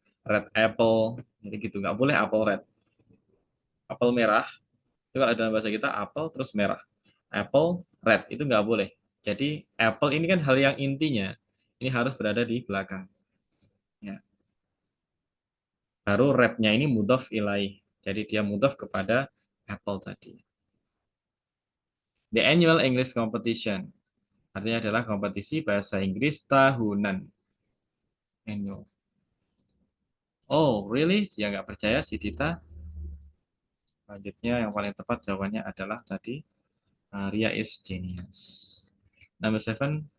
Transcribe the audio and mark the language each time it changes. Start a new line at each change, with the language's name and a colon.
English: Red apple,
Indonesian: jadi gitu. Nggak boleh
English: apple red.
Indonesian: Apel merah, itu kalau dalam bahasa kita apel terus merah.
English: Apple red,
Indonesian: itu nggak boleh. Jadi apple ini kan hal yang intinya. Ini harus berada di belakang. Ya. Baru red-nya ini mudhaf ilaih. Jadi dia mudhaf kepada apple tadi.
English: The annual English competition.
Indonesian: Artinya adalah kompetisi bahasa Inggris tahunan. Annual.
English: Oh, really?
Indonesian: Dia nggak percaya si Dita. Selanjutnya yang paling tepat jawabannya adalah tadi
English: Ria is genius. Number 7.